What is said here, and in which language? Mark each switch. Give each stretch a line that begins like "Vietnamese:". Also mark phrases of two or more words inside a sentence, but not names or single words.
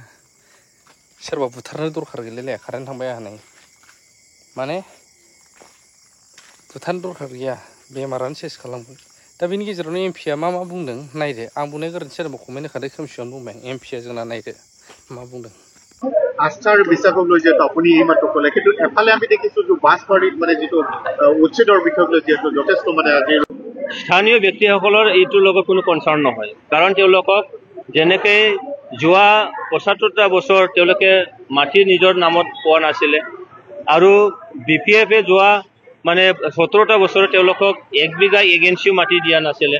Bodo: सोरबा बुथारनो दरखार गैलायलाया कारेन्ट थांबाय आंहा नै माने बुथारनो दरखार गैया बेमारानो सेस खालामगोन। दा बेनि गेजेरावनो एमपिया मा बुंदों नायदो। आं बुंनाय गोरोन्थि जादोंबा कमेन्ट होखादो खोमसियावनो बुंबाय आं। एमपिया जोंना नायदो मा बुंदों।
Assamese: আস্থাৰ বিশ্বাসক লৈ যিহেতু আপুনি এই মাত্ৰ ক'লে, কিন্তু এফালে আমি দেখিছোঁ যে বাছবাৰীত মানে যিটো উচ্ছেদৰ বিষয়ক লৈ যিহেতু যথেষ্ট মানে আজি স্থানীয় ব্যক্তিসকলৰ এইটোৰ লগত কোনো কনচাৰ্ণ নহয়, কাৰণ তেওঁলোকক যেনেকে যোৱা ৭৫টা বছৰ তেওঁলোকে মাটি নিজৰ নামত পোৱা নাছিলে আৰু BPF যোৱা মানে ১৭টা বছৰ তেওঁলোকক ১ বিঘা এগেঞ্চিও মাটি দিয়া নাছিলে।